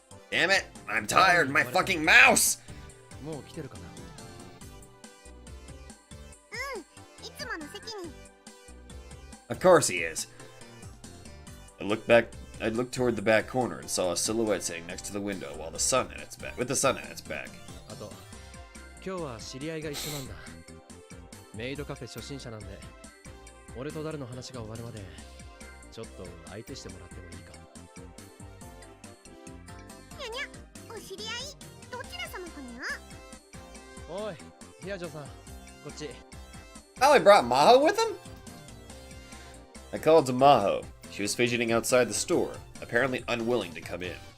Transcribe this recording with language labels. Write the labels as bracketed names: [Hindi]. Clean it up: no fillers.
[English] Damn it! I'm tired! My fucking mouse! [Japanese] もう来てるかな？いつもの席に。 [English] Of course he is. I looked toward the back corner and saw a silhouette sitting next to the window while the sun at its back, with the sun at its back. [Japanese] あと、今日は知り合いが一緒なんだ。メイドカフェ初心者なんで、俺とダルの話が終わるまで、ちょっと相手してもらってもいいか？にゃにゃ、お知り合い、どちら様かにゃ？おい、ヒアジョさん、こっち。 [English] Oh, he brought Maho with him? I called to Maho. She was fidgeting outside the store, apparently unwilling to come in.